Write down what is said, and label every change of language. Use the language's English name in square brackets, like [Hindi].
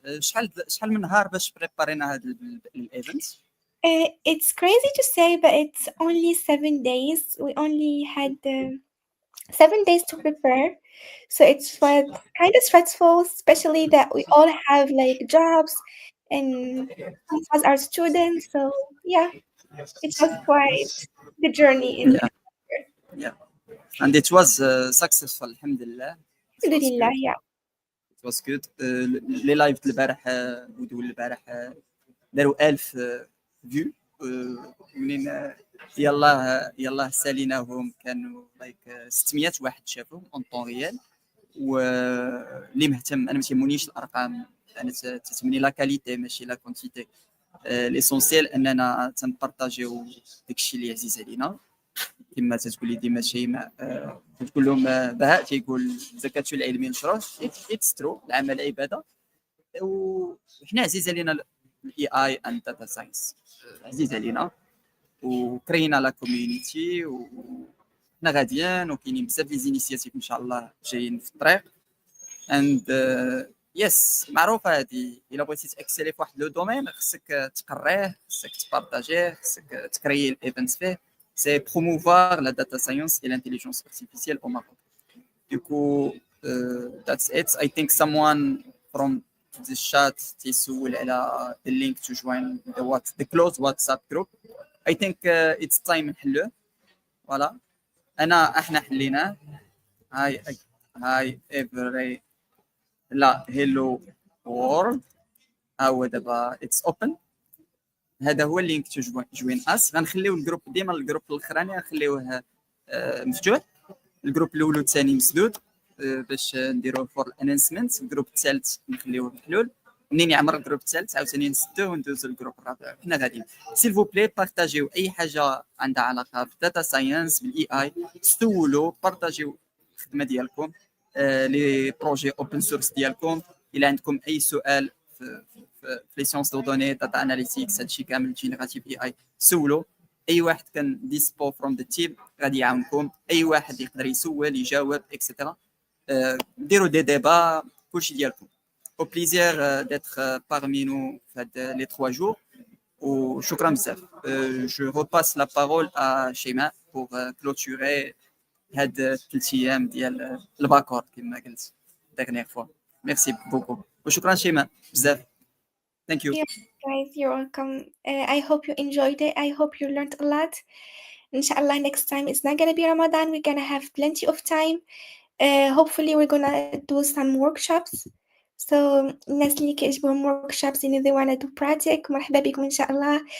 [Arabic] شحال من نهار باش بريبارينا هذا الايفنت؟ [English] It's crazy to say, but it's only 7 days. We only had 7 days to prepare. So it's kind of stressful, especially that we all have like jobs and some of us are students. So yeah, it was quite the journey in Yeah. And it was successful, alhamdulillah. Alhamdulillah, yeah. It was good. [Arabic] لي لايف البارح ودول البارح داروا 1000 فيو. منين يلا ساليناهم كانوا لايك 600 واحد شافهم اون طون ريال. واللي مهتم انا ما تهمنيش الارقام، انا تهمني [French] لا كاليتي ماشي لا كونتيتي. [Arabic] ليسونسيال اننا تنبارطاجيو داكشي اللي عزيز علينا. كما تقولي ديما شيماء تقول لهم بهاء تيقول زكاة العلم نشروه [English] it's true, [Arabic] العمل عباده. وحنا عزيز علينا الاي اي اند داتا ساينس، عزيز علينا وكرينا لا كوميونيتي وحنا غاديين وكاينين بزاف لي زينيسياتيف ان شاء الله جايين في الطريق. اند يس معروفه هذه، الا بغيتي تاكسلي في واحد لو دومين خصك تقريه، خصك تبارطاجيه، خصك تكري الايفنت فيه. [French] C'est promouvoir la data science et l'intelligence artificielle au Maroc. Du coup, [English] that's it. I think someone from the chat [Arabic] تيسول على [English] the link to join the closed WhatsApp group. I think it's time [Arabic] نحلوه. [English] Voilà. [Arabic] احنا حليناه. [English] hi hi every لا hello world [Arabic] ها هو دابا [English] it's open. [Arabic] هذا هو اللينك [English] To join us. [Arabic] غنخليو الجروب ديما الجروب الاخراني غنخليوه مفتوح، الجروب الاول والثاني مسدود باش نديروه فور الانونسمنت. الجروب الثالث نخليوه محلول، منين يعمر الجروب الثالث عاوتاني نسدوه وندوزو للجروب الرابع. حنا غاديين [French] سيل فو بلاي [Arabic] بارطاجيو اي حاجه عندها علاقه بالداتا ساينس بالاي اي، سولو بارطاجيو الخدمه ديالكم، لي بروجي اوبن سورس ديالكم. الا عندكم اي سؤال في لي سيونس دو دوني داتا اناليتيكس هادشي كامل جينيراتيف اي اي سولو. اي واحد كان ديسبو فروم ذا تيم غادي يعاونكم، اي واحد يقدر يسول يجاوب اكسيتيرا. ديروا دي ديبا كلشي ديالكم. [French] au plaisir d'être parmi nous les 3 jours. [Arabic] وشكرا بزاف. [French] je repasse la parole à Sheima pour clôturer [Arabic] هاد 3 ايام ديال الباكور كما قلت [French] dernière fois. merci beaucoup [Arabic] وشكرا شيماء بزاف. [English] thank you. Yeah, guys, you're welcome. I hope you enjoyed it. I hope you learned a lot. Inshallah, next time it's not gonna be Ramadan. We're gonna have plenty of time. Hopefully, we're gonna do some workshops. So, [Arabic] الناس اللي كيعجبهم [English] workshops and they wanna do practice, [Arabic] مرحبا بكم إن شاء الله.